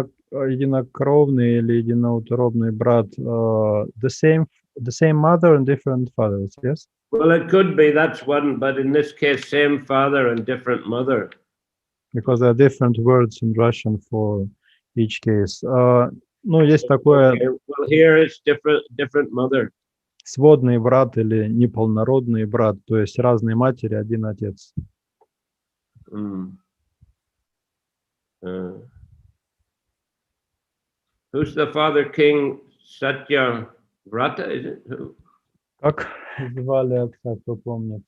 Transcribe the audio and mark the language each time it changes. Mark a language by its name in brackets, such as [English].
[Russian] Единокровный или единоутробный брат. [English] The same mother and different fathers, yes? Well, it could be, that's one, but in this case, same father and different mother. Because there are different words in Russian for each case. [Russian] Ну, есть такое... [English] Well, here it's different mother. [Russian] Сводный брат или неполнородный брат, то есть разные матери, один отец. [English] Who's the father, King Satyavrata, is it? Who? [Russian] Как звали отца, кто помнит?